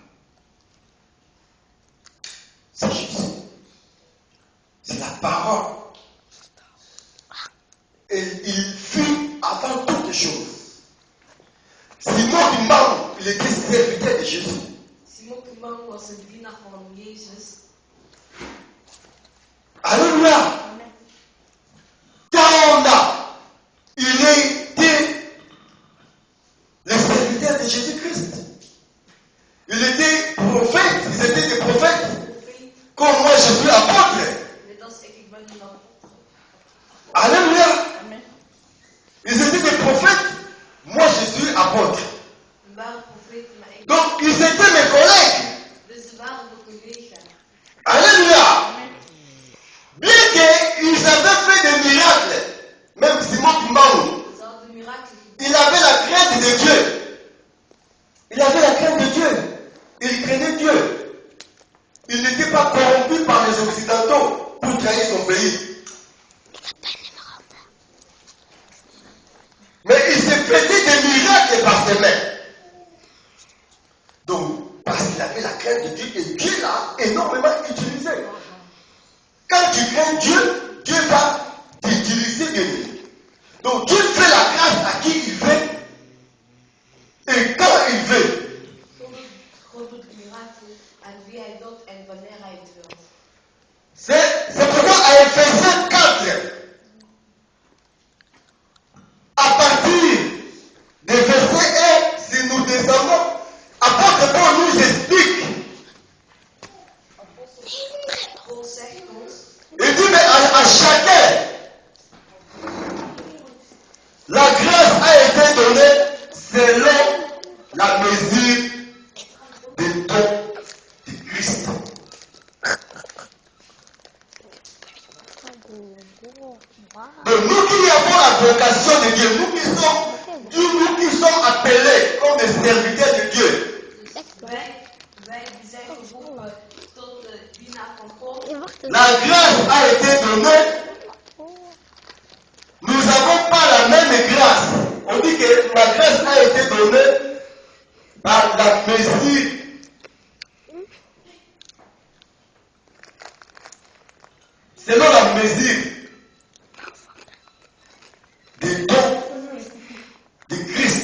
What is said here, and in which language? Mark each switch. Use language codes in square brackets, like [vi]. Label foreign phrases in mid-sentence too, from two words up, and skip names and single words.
[fr] C'est Jésus. C'est la parole. Et il fut avant toutes choses. Simon Kimbangu, il était serviteur de Jésus. [nl] Simon Kimbangu was een dienaar van Jezus. [fr] Alléluia. Taonda, il était le serviteur de Jésus-Christ. Il était prophète, ils étaient des prophètes. Comme moi je suis apôtre. [nl] Net als ik ben een apostel. [fr] Alléluia. Amen. Ils étaient des prophètes. Moi je suis apôtre. [nl] Ze waren profeten, maar ik. [fr] Donc ils étaient mes collègues. [nl] Dus ze waren mijn collega's. [fr] Alléluia. Bien qu'ils avaient fait des miracles, même Simon Kimbangu, [nl] Ze hadden mirakelen gedaan. [fr] il avait la crainte de Dieu. Il avait la crainte de Dieu. Il craignait Dieu. Il n'était pas corrompu par les Occidentaux pour trahir son pays. Mais il se faisait des miracles par ses mains. Donc, parce qu'il avait la crainte de Dieu, et Dieu l'a énormément utilisé. Quand tu crains Dieu, Dieu va t'utiliser de lui. Donc, Dieu fait la grâce à qui il veut et quand il veut. [nl] God doet mirakelen aan wie hij doet en wanneer hij het wil. [fr] C'est pourquoi à Ephésiens 4, à partir du verset 1, si nous descendons, apôtre Paul nous explique. [nl] Paul zegt ons, [fr] Il dit, mais à chacun, la grâce a été donnée selon la mesure des dons de Christ. Donc nous qui avons la vocation de Dieu, nous qui sommes appelés comme des serviteurs de Dieu, [nl] wij die zijn geroepen tot de dienaar van God. [fr] la grâce a été donnée. Nous n'avons pas la même grâce. On dit que la grâce a été donnée par la mesure. Selon la mesure des dons de Christ.